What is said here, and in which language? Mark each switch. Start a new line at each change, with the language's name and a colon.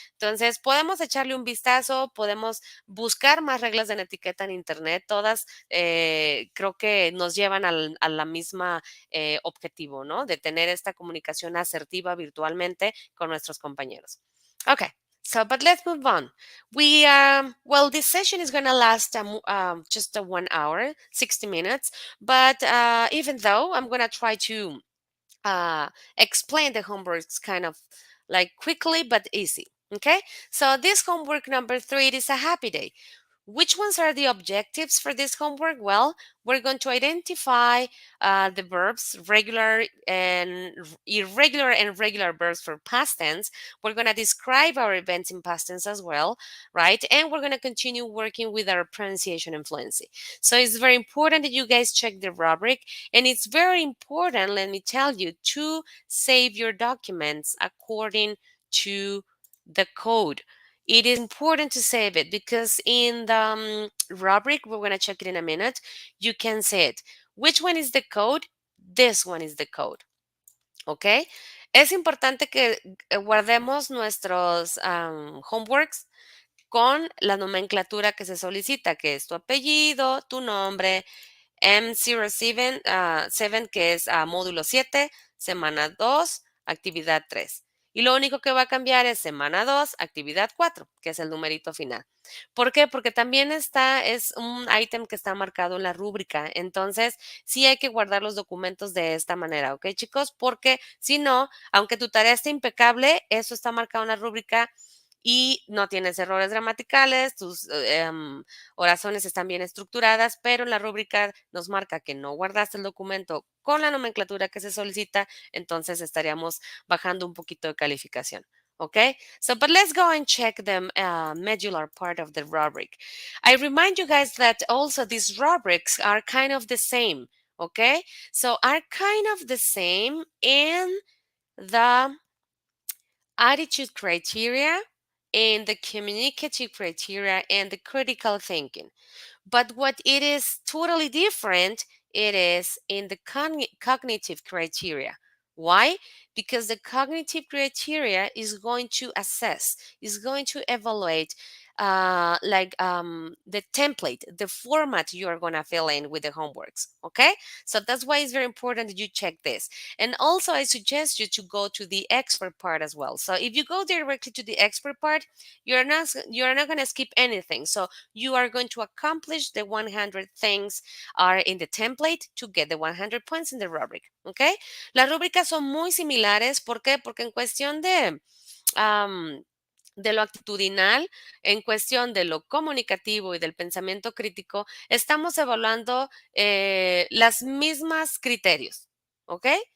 Spanish: Entonces podemos echarle un vistazo, podemos buscar más reglas de la etiqueta en internet, todas creo que nos llevan a la misma objetivo, ¿no? De tener esta comunicación asertiva virtualmente con nuestros compañeros.
English: Okay. So, but let's move on. Well, this session is going to last just 1 hour, 60 minutes. But even though I'm going to try to uh, explain the homeworks kind of like quickly but easy. Okay. So, this homework number 3, it is a happy day. Which ones are the objectives for this homework? Well, we're going to identify the verbs, regular and irregular and regular verbs for past tense. We're going to describe our events in past tense as well, right? And we're going to continue working with our pronunciation and fluency. So it's very important that you guys check the rubric. And it's very important, let me tell you, to save your documents according to the code. It is important to save it because in the rubric, we're going to check it in a minute, you can say it. Which one is the code? This one is the code. ¿Ok?
Spanish: Es importante que guardemos nuestros homeworks con la nomenclatura que se solicita, que es tu apellido, tu nombre, M07, 7, que es módulo 7, semana 2, actividad 3. Y lo único que va a cambiar es semana 2, actividad 4, que es el numerito final. ¿Por qué? Porque también es un ítem que está marcado en la rúbrica. Entonces, sí hay que guardar los documentos de esta manera, ¿ok, chicos? Porque si no, aunque tu tarea esté impecable, eso está marcado en la rúbrica y no tienes errores gramaticales, tus oraciones están bien estructuradas, pero en la rúbrica nos marca que no guardaste el documento con la nomenclatura que se solicita, entonces estaríamos bajando un poquito de calificación.
English: Okay, so but let's go and check the medular part of the rubric. I remind you guys that also these rubrics are kind of the same. Okay, so are kind of the same in the attitude criteria, and the communicative criteria, and the critical thinking. But what it is totally different, it is in the cognitive criteria. Why? Because the cognitive criteria is going to assess, is going to evaluate the template, the format you are going to fill in with the homeworks. Okay, so that's why it's very important that you check this. And also I suggest you to go to the expert part as well. So if you go directly to the expert part, you're not going to skip anything. So you are going to accomplish the 100 things are in the template to get the 100 points in the rubric.
Spanish: Okay, las rúbricas son muy similares. ¿Por qué? Porque en cuestión de lo actitudinal, en cuestión de lo comunicativo y del pensamiento crítico, estamos evaluando las mismas criterios, ¿ok?